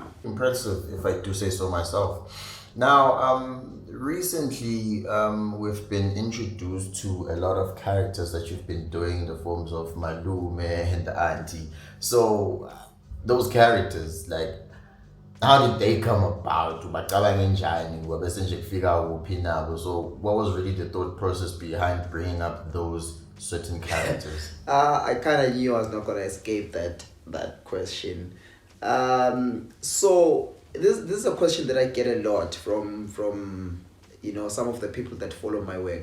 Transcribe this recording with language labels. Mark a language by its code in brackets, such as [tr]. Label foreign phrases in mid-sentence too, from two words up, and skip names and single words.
[en] Impressive, if I do say so myself. Now, recently we've been introduced to a lot of characters that you've been doing in the forms of Malume and the Auntie. So those characters, like how did they come about? [zu] Ubacabanga njani? Wabese nje kufika kuphi nabo? [en] So what was really the thought process behind bringing up those certain characters? I kind of knew I was not gonna escape that question. So this is a question that I get a lot from some of the people that follow my work.